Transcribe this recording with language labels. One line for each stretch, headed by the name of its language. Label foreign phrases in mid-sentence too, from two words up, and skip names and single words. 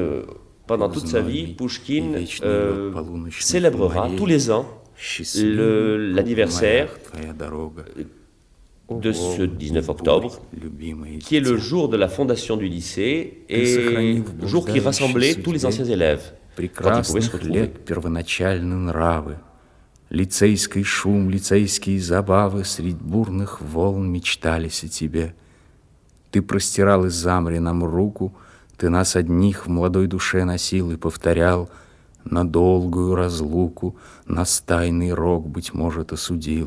French: Et Pendant toute sa vie, Pouchkine célébrera tous les ans l'anniversaire de ce 19 octobre, qui est le jour de la fondation du lycée et le jour qui rassemblait tous les anciens élèves quand ils pouvaient se retrouver.
Russian: Лицейский шум, лицейские забавы, средь бурных волн мечтались о тебе. Ты простирал из-за моря нам руку, ты нас одних в молодой душе носил и повторял, на долгую разлуку, нас тайный рок, быть может, осудил.